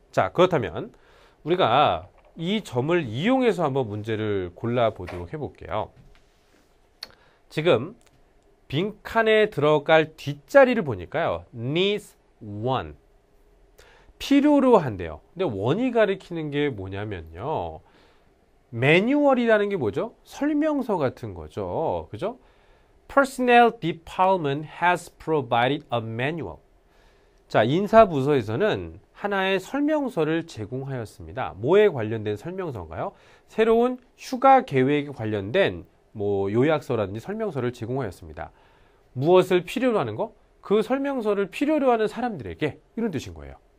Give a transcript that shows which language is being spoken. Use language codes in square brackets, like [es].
[ko] 자, 그렇다면 우리가 이 점을 이용해서 한번 문제를 골라보도록 해볼게요. 지금 빈칸에 들어갈 뒷자리를 보니까요. [en] needs one. [ko] 필요로 한대요. 근데 one이 가리키는 게 뭐냐면요. 매뉴얼이라는 게 뭐죠? 설명서 같은 거죠. 그죠? [en] Personnel Department has provided a manual. [ko] 자, 인사부서에서는 하나의 설명서를 제공하였습니다. 뭐에 관련된 설명서인가요? 새로운 휴가 계획에 관련된 뭐 요약서라든지 설명서를 제공하였습니다. 무엇을 필요로 하는 거? 그 설명서를 필요로 하는 사람들에게 이런 뜻인 거예요.